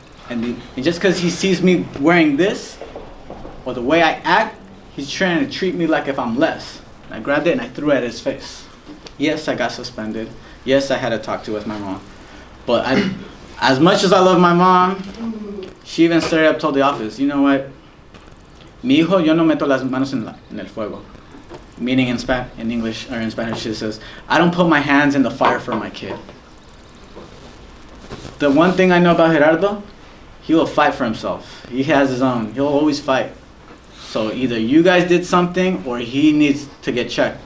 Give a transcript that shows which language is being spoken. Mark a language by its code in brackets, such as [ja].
[en] And just because he sees me wearing this, or the way I act, he's trying to treat me like if I'm less. And I grabbed it and I threw it at his face. Yes, I got suspended. Yes, I had to talk to with my mom. But as much as I love my mom, she even straight up told the office, you know what? [es] Mi hijo, yo no meto las manos en el fuego. [en] Meaning in English, or in Spanish, she says, I don't put my hands in the fire for my kid. The one thing I know about Gerardo, he will fight for himself. He has his own. He'll always fight. So either you guys did something or he needs to get checked.